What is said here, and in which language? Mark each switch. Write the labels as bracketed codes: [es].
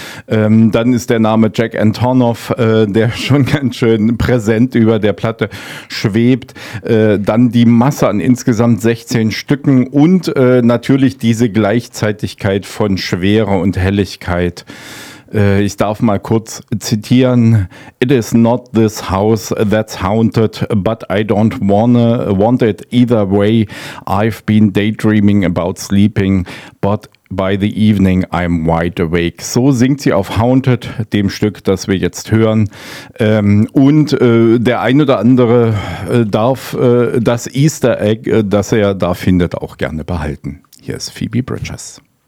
[de] Dann ist der Name Jack Antonoff, der schon ganz schön präsent über der Platte schwebt. Dann die Masse an insgesamt 16 Stücken und natürlich diese Gleichzeitigkeit von Schwere und Helligkeit. Ich darf mal kurz zitieren. [en] It is not this house that's haunted, but I don't want it either way. I've been daydreaming about sleeping, but by the evening I'm wide awake. [de] So singt sie auf Haunted, dem Stück, das wir jetzt hören. Und der ein oder andere darf das Easter Egg, das er da findet, auch gerne behalten. Hier ist Phoebe Bridgers.